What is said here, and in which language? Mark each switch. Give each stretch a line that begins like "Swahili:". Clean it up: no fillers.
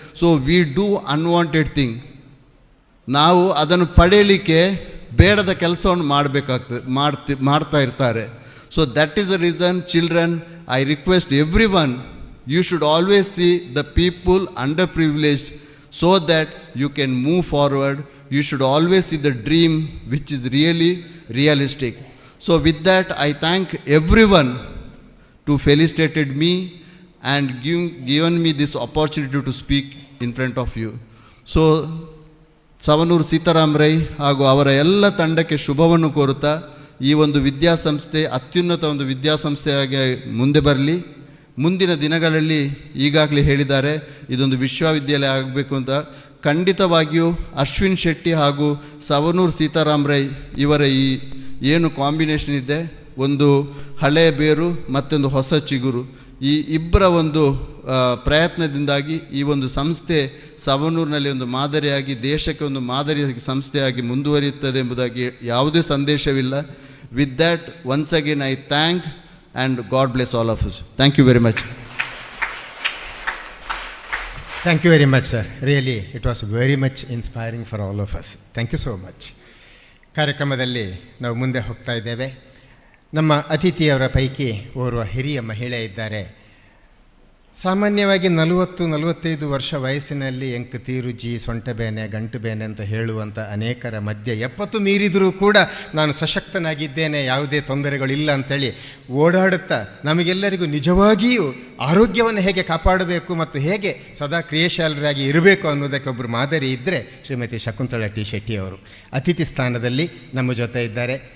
English: So we do unwanted thing.
Kannada: ನಾವು ಅದನ್ನು ಪಡೆಯಲಿಕ್ಕೆ ಬೇಡದ ಕೆಲಸವನ್ನು ಮಾಡಬೇಕಾಗ್ತದೆ, ಮಾಡ್ತಾ ಇರ್ತಾರೆ.
English: So that is the reason children, I request everyone, you should always see the people underprivileged so that you can move forward. You should always see the dream which is really realistic. So with that, I thank everyone to felicitate me and given me this opportunity to speak in front of you.
Kannada: So Savanur Sitaram Rai ಹಾಗೂ ಅವರ ಎಲ್ಲ ತಂಡಕ್ಕೆ ಶುಭವನ್ನು ಕೋರುತ್ತಾ ಈ ಒಂದು ವಿದ್ಯಾಸಂಸ್ಥೆ ಅತ್ಯುನ್ನತ ಒಂದು ವಿದ್ಯಾಸಂಸ್ಥೆಯಾಗಿ ಮುಂದೆ ಬರಲಿ. ಮುಂದಿನ ದಿನಗಳಲ್ಲಿ ಈಗಾಗಲೇ ಹೇಳಿದ್ದಾರೆ ಇದೊಂದು ವಿಶ್ವವಿದ್ಯಾಲಯ ಆಗಬೇಕು ಅಂತ. ಖಂಡಿತವಾಗಿಯೂ ಅಶ್ವಿನ್ ಶೆಟ್ಟಿ ಹಾಗೂ ಸವನೂರು ಸೀತಾರಾಮ್ ರೈ ಇವರ ಈ ಏನು ಕಾಂಬಿನೇಷನ್ ಇದೆ, ಒಂದು ಹಳೆಯ ಬೇರು ಮತ್ತೊಂದು ಹೊಸ ಚಿಗುರು, ಈ ಇಬ್ಬರ ಒಂದು ಪ್ರಯತ್ನದಿಂದಾಗಿ ಈ ಒಂದು ಸಂಸ್ಥೆ ಸವನೂರಿನಲ್ಲಿ ಒಂದು ಮಾದರಿಯಾಗಿ ದೇಶಕ್ಕೆ ಒಂದು ಮಾದರಿಯಾಗಿ ಸಂಸ್ಥೆಯಾಗಿ ಮುಂದುವರಿಯುತ್ತದೆ ಎಂಬುದಾಗಿ ಯಾವುದೇ ಸಂದೇಶವಿಲ್ಲ.
English: With that once again I thank and God bless all of us. Thank you very much. Thank you very much, sir. Really, it was very much inspiring for all of us. Thank you so much.
Kannada: ಕಾರ್ಯಕ್ರಮದಲ್ಲಿ ನಾವು ಮುಂದೆ ಹೋಗ್ತಾ ಇದ್ದೇವೆ. ನಮ್ಮ ಅತಿಥಿಯವರ ಪೈಕಿ ಓರ್ವ ಹಿರಿಯ ಮಹಿಳೆ ಇದ್ದಾರೆ. ಸಾಮಾನ್ಯವಾಗಿ 40-45 ವರ್ಷ ವಯಸ್ಸಿನಲ್ಲಿ ಎಂಕ್ ತೀರುಜಿ, ಸೊಂಟ ಬೇನೆ, ಗಂಟು ಬೇನೆ ಅಂತ ಹೇಳುವಂಥ ಅನೇಕರ ಮಧ್ಯೆ 70 ಮೀರಿದರೂ ಕೂಡ ನಾನು ಸಶಕ್ತನಾಗಿದ್ದೇನೆ, ಯಾವುದೇ ತೊಂದರೆಗಳಿಲ್ಲ ಅಂಥೇಳಿ ಓಡಾಡುತ್ತಾ ನಮಗೆಲ್ಲರಿಗೂ ನಿಜವಾಗಿಯೂ ಆರೋಗ್ಯವನ್ನು ಹೇಗೆ ಕಾಪಾಡಬೇಕು ಮತ್ತು ಹೇಗೆ ಸದಾ ಕ್ರಿಯಾಶೀಲರಾಗಿ ಇರಬೇಕು ಅನ್ನೋದಕ್ಕೆ ಒಬ್ಬರು ಮಾದರಿ ಇದ್ದರೆ ಶ್ರೀಮತಿ ಶಕುಂತಳಾ ಟಿ ಶೆಟ್ಟಿ ಅವರು ಅತಿಥಿ ಸ್ಥಾನದಲ್ಲಿ ನಮ್ಮ ಜೊತೆ ಇದ್ದಾರೆ.